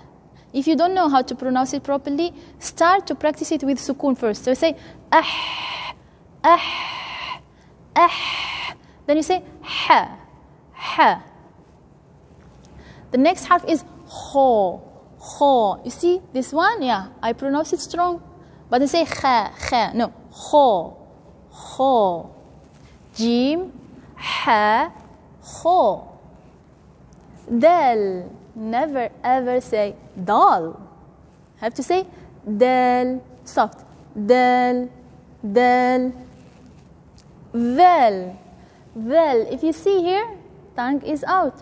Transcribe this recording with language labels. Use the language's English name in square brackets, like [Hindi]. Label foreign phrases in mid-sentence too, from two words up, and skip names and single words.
[English] If you don't know how to pronounce it properly, start to practice it with sukun first. So say ah, ah, ah. Then you say ha, ha. The next half is ho, ho. You see this one? Yeah, I pronounce it strong. But I say kha, kha. No, ho, ho. Jim, ha, ho. Dal. Never ever say dal. Have to say dal, soft. Dal, dal. Vel, vel. If you see here, tongue is out.